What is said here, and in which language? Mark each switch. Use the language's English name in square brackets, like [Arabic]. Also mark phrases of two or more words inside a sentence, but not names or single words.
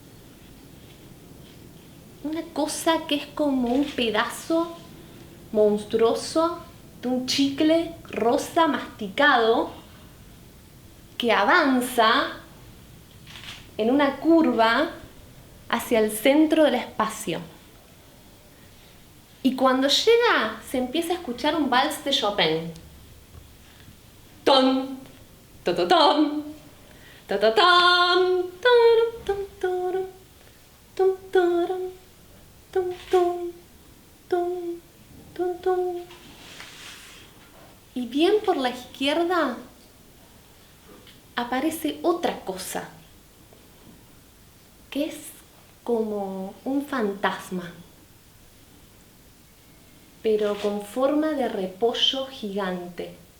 [Spanish] Una cosa que es como un pedazo monstruoso de un chicle rosa masticado que avanza en una curva hacia el centro del espacio. Y cuando llega, se empieza a escuchar un vals de Chopin. Ton, to, to, ton, to, to, ton, torum, tom, torum, tom, torum, tom, tom, tom, tum. Y bien por la izquierda aparece otra cosa, que es como un fantasma, pero con forma de repollo gigante.